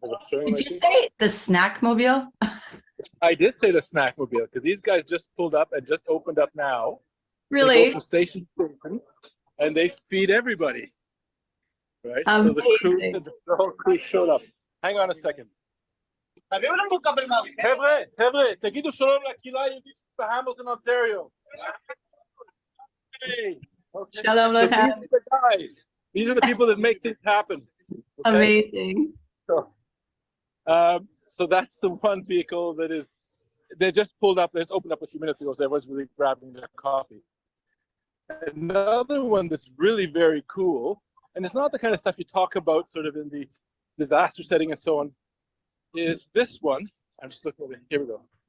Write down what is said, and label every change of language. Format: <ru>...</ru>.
<en>Did you say the snack mobile? I did say the snack mobile because these guys just pulled up and just opened up now. Really? They go from station to station and they feed everybody. Right? Amazing. So the whole crew showed up. Hang on a second.</en> <he>חבר'ה, תגידו שלום לקהילה היהודית בהמילטון, Ontario.</he> <en>Hey. Okay.</en> <he>Shalom</he> <en>So Lechem. these are the guys. These are the people that make things happen. Okay? Amazing. So that's the one vehicle that is, they just pulled up, they just opened up a few minutes ago, so everyone's really grabbing their coffee. Another one that's really very cool, and it's not the kind of stuff you talk about sort of in the disaster setting and so on, is this one. I'm just looking at it. Here we go.</en>